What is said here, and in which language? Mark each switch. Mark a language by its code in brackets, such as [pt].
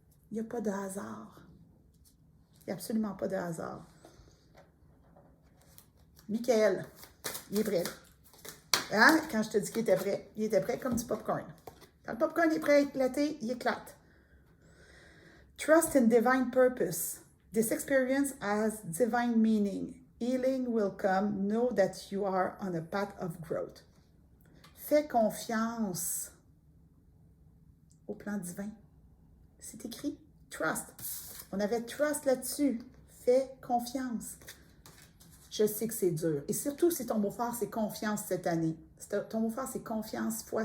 [fr] Il n'y a pas de hasard. Il n'y a absolument pas de hasard. Michael, il est prêt. Hein? Quand je te dis qu'il était prêt, il était prêt comme du popcorn. Quand le popcorn est prêt à éclater, il éclate. [en] Trust in divine purpose. This experience has divine meaning. Healing will come. Know that you are on a path of growth. [fr] Fais confiance au plan divin. C'est écrit. Trust. On avait trust là-dessus. Fais confiance. Je sais que c'est dur. Et surtout si ton mot fort, c'est confiance cette année. Ton mot fort, c'est confiance, foi.